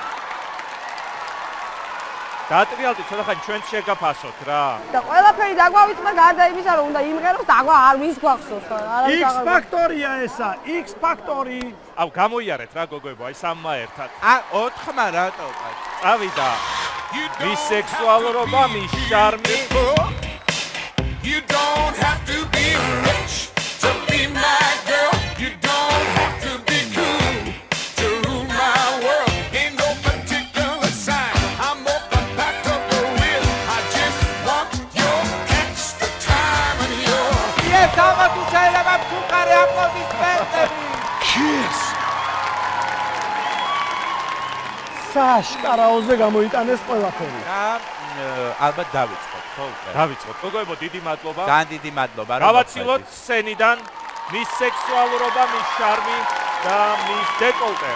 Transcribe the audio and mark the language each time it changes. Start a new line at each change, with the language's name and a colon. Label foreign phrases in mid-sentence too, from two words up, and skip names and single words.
Georgian: დაატრიალდი ცოტა ხანი ჩვენც შეგაფასოთ რა. და ყველაფერი დაგვავიწყდა გარდა იმისა რომ უნდა იმღეროს დაგვა არ ვის გვახსოვს რა. X ფაქტორია ესა, X ფაქტორი. აუ გამოიარეთ რა გოგოებო, აი სამმა ერთად. ა 4-მა რატო ყავს? წავიდა. მის სექსუალურობა, მის შარმი.
English: You don't have to be rich to be my girl. You don't have to be cool to rule my world. Ain't no particular sign I'm more compatible with. I just want your extra time and your Yes, I'm to say about Kukare aplodismentები. Yes.
Georgian: საშკარაოზე გამოიტანეს ყველაფერი. და ალბათ დავიწყოთ, ხო? დავიწყოთ. გოგოებო, დიდი მადლობა. ძალიან დიდი მადლობა. გავაცილოთ სცენიდან მის სექსუალურობა, მის შარმი და მის დეკოლტე.